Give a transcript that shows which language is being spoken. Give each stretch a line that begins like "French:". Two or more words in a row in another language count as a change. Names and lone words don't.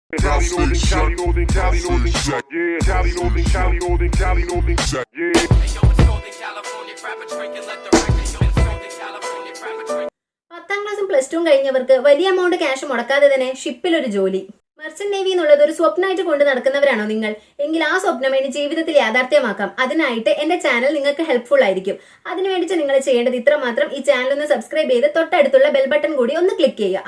English: Cali loading, Cali loading, Cali loading, yeah. Cali loading, Cali loading, Cali loading, yeah. Hey yo, it's Northern California, grab a drink and let the record show. It's Northern California, grab a drink.
Malayalam: 10ാം ക്ലാസ്സും +2 കഴിഞ്ഞവർക്ക്
English: large amount cash
Malayalam: മുടക്കാതെ തന്നെ ഷിപ്പിൽ ഒരു ജോലി.
English: merchant navy
Malayalam: എന്നുള്ളത് ഒരു സ്വപ്നമായിട്ട് കൊണ്ട് നടക്കുന്നവരാണോ നിങ്ങൾ? എങ്കിൽ ആ സ്വപ്നം ഇനി ജീവിതത്തിൽ യാഥാർത്ഥ്യമാക്കാം. അതിനായിട്ട് എന്റെ ചാനൽ നിങ്ങൾക്ക് ഹെൽപ്ഫുൾ ആയിരിക്കും. അതിനു വേണ്ടിയിട്ട് നിങ്ങൾ ചെയ്യേണ്ടത് ഇത്ര മാത്രം: ഈ ചാനൽ ഒന്ന് സബ്സ്ക്രൈബ് ചെയ്ത് തൊട്ടടുത്തുള്ള
English: bell button
Malayalam: കൂടി ഒന്ന് ക്ലിക്ക് ചെയ്യുക.